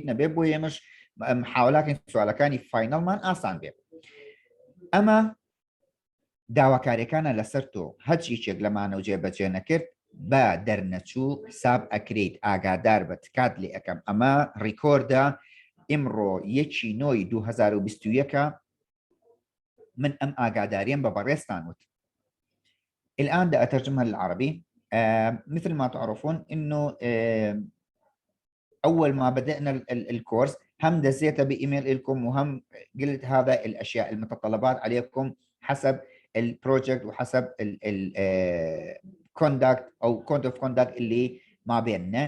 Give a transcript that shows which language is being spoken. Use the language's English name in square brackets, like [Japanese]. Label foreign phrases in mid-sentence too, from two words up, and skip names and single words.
[Central Kurdish] نەبێ بۆ ئێمەش حاولاکەین سوالەکانی فاینەڵمان ئاسان بێ ئەمە داواکاریەکانە لەسەر تۆ هەچ یەکێک لەمانە و جێبەجێ نەکرد بە دەرنەچوو حساب ئەکرێت ئاگادار بە تکات لێ ئەەکەم ئەمە ڕیکۆردە ئیمڕۆ 1/9/2021 من ئەم ئاگاداریم بە بەڕێستان وت [Arabic] الآن دا أترجمها للعربي مثل ما تعرفون إنه أول ما بدأنا الكورس هم دزيتها بإيميل لكم وهم قلت هذا الأشياء المتطلبات عليكم حسب البروجكت وحسب الكوندكت أو [English] code of conduct [Arabic] اللي ما بيننا.